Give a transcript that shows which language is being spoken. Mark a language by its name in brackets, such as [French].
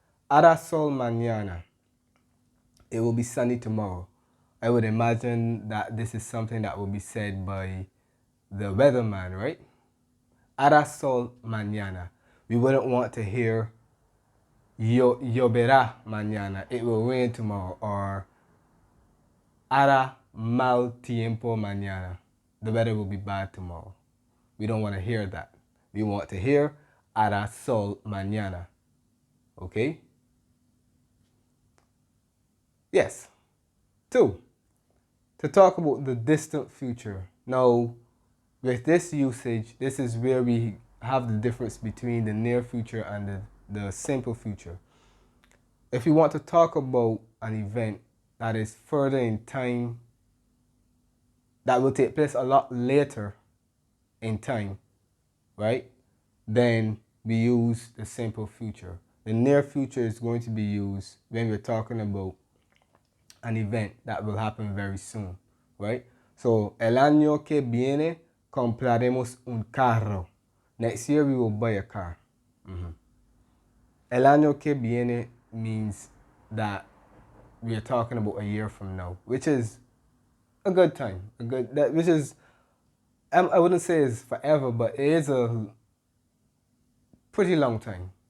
[Spanish] Hará sol mañana. [English] It will be sunny tomorrow. I would imagine that this is something that will be said by the weatherman, right? [Spanish] Hará sol mañana. [English] We wouldn't want to hear [Spanish] lloverá mañana. [English] It will rain tomorrow. [Spanish] Or hará mal tiempo mañana. [English] The weather will be bad tomorrow. We don't want to hear that. We want to hear [Spanish] hará sol mañana. [English] Okay? Yes. 2. To talk about the distant future. Now, with this usage, this is where we have the difference between the near future and the simple future. If we want to talk about an event that is further in time, that will take place a lot later in time, right? Then we use the simple future. The near future is going to be used when we're talking about an event that will happen very soon, right? [Spanish] So, el año que viene compraremos un carro. [English] Next year we will buy a car. [Spanish] El año que viene [English] means that we are talking about a year from now, which is a good time. Which is, I wouldn't say it's forever, but it is a pretty long time.